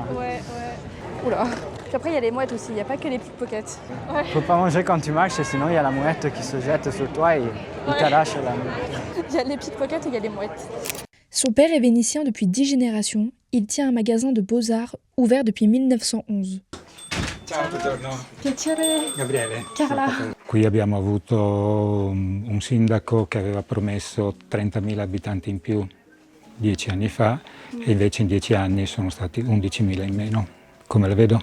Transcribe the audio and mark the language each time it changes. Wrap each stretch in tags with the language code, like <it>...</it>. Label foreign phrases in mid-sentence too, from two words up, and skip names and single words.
<fr>Ouais. Oula. Puis après, il y a les mouettes aussi, il n'y a pas que les pickpockets. Faut pas manger quand tu marches, sinon il y a la mouette qui se jette sur toi et il t'arrache la mouette. Il y a les pickpockets et il y a les mouettes. Son père est vénitien depuis 10 générations. Il tient un magasin de beaux-arts ouvert depuis 1911.</fr> <it>Ciao, buongiorno. Piacere. Gabriele. Carla. Qui abbiamo avuto un sindaco che aveva promesso 30.000 abitanti in più 10 anni fa e invece in 10 anni sono stati 11.000 in meno. Come la vedo?</it>